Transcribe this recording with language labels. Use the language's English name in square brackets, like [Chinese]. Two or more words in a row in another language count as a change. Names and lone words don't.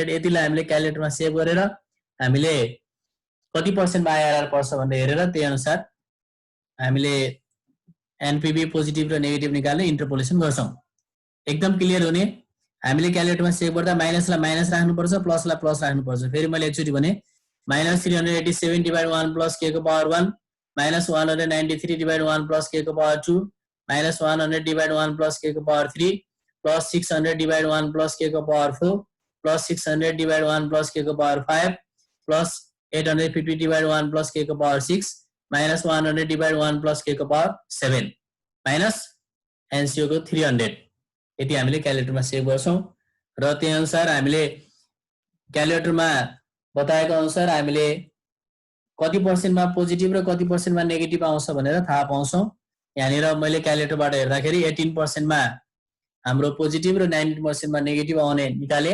[Nepali] यतिलाई हामीले क्यालकुलेटरमा सेभ गरेर हामीले कति पर्सेन्टमा आईआरआर पर्छ भनेर हेरेर त्यही अनुसार हामीले [English] NPV positive [Nepali] र नेगेटिभ निकाल्ने इन्टरपोलेसन गर्छौं। एकदम क्लियर हुने? हामीले क्यालकुलेटरमा सेभ गर्दा माइनसलाई माइनस राख्नुपर्छ, प्लसलाई प्लस राख्नुपर्छ। फेरि मैले एकचोटी भने -387 डिवाइड 1 प्लस k को पावर 1 -193 डिवाइड 1 प्लस k को पावर 2 -100 डिवाइड 1 प्लस k को पावर 3 प्लस 600 डिवाइड 1 प्लस k को पावर 4 प्लस 600 डिवाइड 1 प्लस k को पावर 5 प्लस 850 डिवाइड 1 प्लस k को पावर 6 -100 डिवाइड 1 प्लस k को पावर 7 माइनस एनसीओ को 300। यति हामीले क्यालकुलेटरमा सेभ गर्छौं र त्यही अनुसार हामीले क्यालकुलेटरमा बताएको अनुसार हामीले कति पर्सेन्टमा पोजिटिभ र कति पर्सेन्टमा नेगेटिभ आउँछ भनेर थाहा पाउँछौं। यहाँनिर मैले क्यालकुलेटरबाट हेर्दाखेरि 18% मा हाम्रो पोजिटिभ र 19% मा नेगेटिभ आउने निकाले।